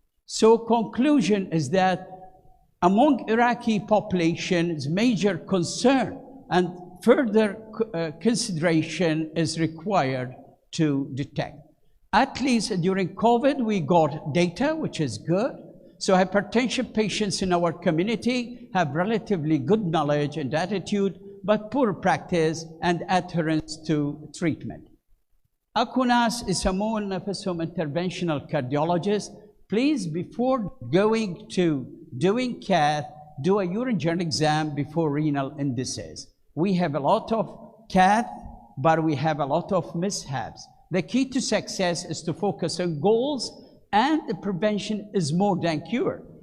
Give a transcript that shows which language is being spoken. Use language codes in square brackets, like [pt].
[en] So conclusion is that among Iraqi populations, major concern and further consideration is required to detect. At least during COVID, we got data, which is good. So hypertension patients in our community have relatively good knowledge and attitude, but poor practice and adherence to treatment. [ar] أكو ناس يسمون نفسهم [en] interventional cardiologists. Please, before going to doing cath, do a urine journal exam before renal indices. We have a lot of cath, but we have a lot of mishaps. The key to success is to focus on goals, and the prevention is more than cure.